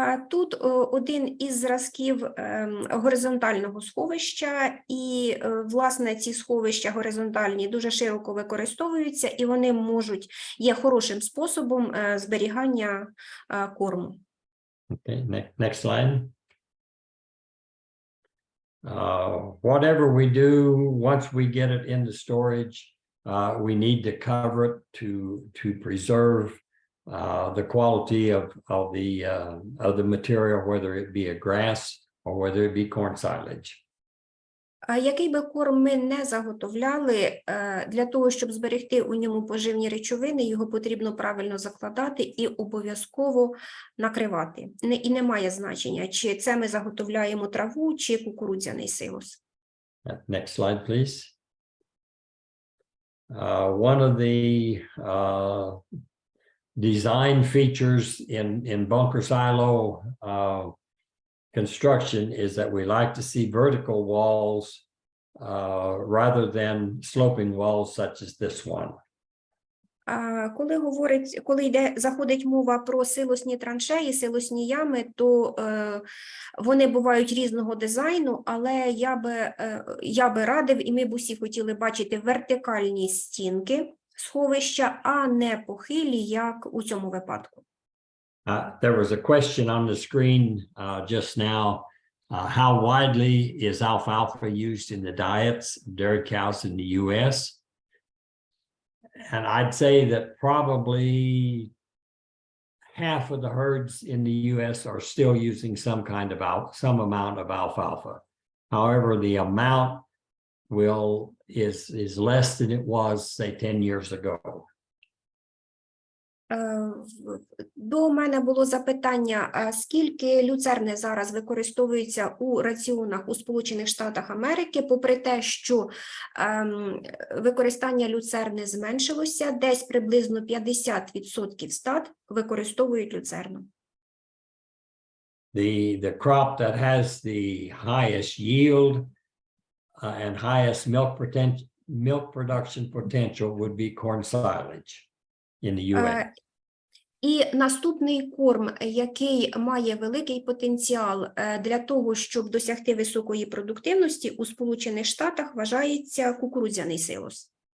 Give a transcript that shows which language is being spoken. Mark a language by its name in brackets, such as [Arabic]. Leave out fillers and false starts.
[Ukrainian] Тут один із зразків горизонтального сховища, і, власне, ці сховища горизонтальні дуже широко використовуються, і вони є хорошим способом зберігання корму. [English] Okay, next slide. Whatever we do, once we get it into storage, we need to cover it to preserve the quality of the material, whether it be a grass or whether it be corn silage. [Ukrainian] Який би корм ми не заготовляли, для того, щоб зберегти у ньому поживні речовини, його потрібно правильно закладати і обов'язково накривати. І немає значення, чи це ми заготовляємо траву, чи кукурудзяний силос. [English] Next slide, please. One of the design features in bunker silo construction is that we like to see vertical walls rather than sloping walls such as this one. [Ukrainian] Коли заходить мова про силосні траншеї, силосні ями, то вони бувають різного дизайну, але я би радив, і ми б усі хотіли бачити вертикальні стінки сховища, а не похилі, як у цьому випадку. [English] There was a question on the screen just now. How widely is alfalfa used in the diets of dairy cows in the U.S.? And I'd say that probably half of the herds in the U.S. are still using some amount of alfalfa. However, the amount is less than it was, say, 10 years ago. [Ukrainian] До мене було запитання, скільки люцерни зараз використовуються у раціонах у Сполучених Штатах Америки, попри те, що використання люцерни зменшилося, десь приблизно 50% стад використовують люцерну. [English] The crop that has the highest yield and highest milk production potential would be corn silage in the U.S. [Ukrainian] І наступний корм, який має великий потенціал для того, щоб досягти високої продуктивності, у Сполучених Штатах вважається кукурудзяний силос.